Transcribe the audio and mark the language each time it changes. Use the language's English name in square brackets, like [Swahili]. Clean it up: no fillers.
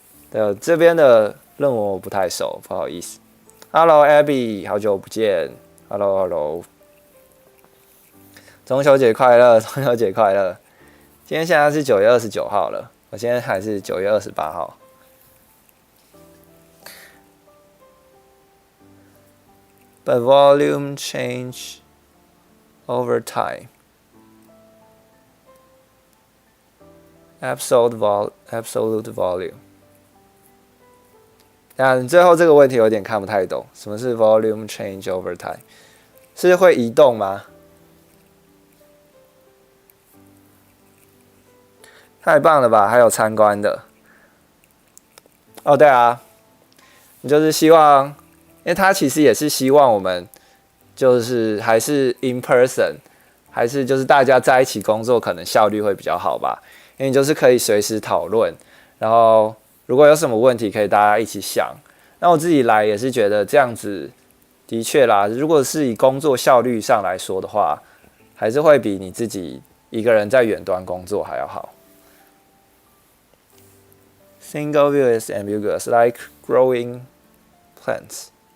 [Chinese] 对，这边的论文我不太熟，不好意思。Hello Abby， 好久不见。 Hello， 中秋节快乐，中秋节快乐。今天现在是9月29号了，我现在还是9月28号。 [English] But volume change over time. Absolute volume. [Chinese] 那最后这个问题有点看不太懂，什么是 volume change over time？是会移动吗？太棒了吧！还有参观的。哦，对啊，你就是希望，因为他其实也是希望我们就是还是 in person， 还是就是大家在一起工作，可能效率会比较好吧。因为你就是可以随时讨论，然后如果有什么问题，可以大家一起想。那我自己来也是觉得这样子，的确啦，如果是以工作效率上来说的话，还是会比你自己一个人在远端工作还要好。 [English] Single view is ambiguous, like growing plants.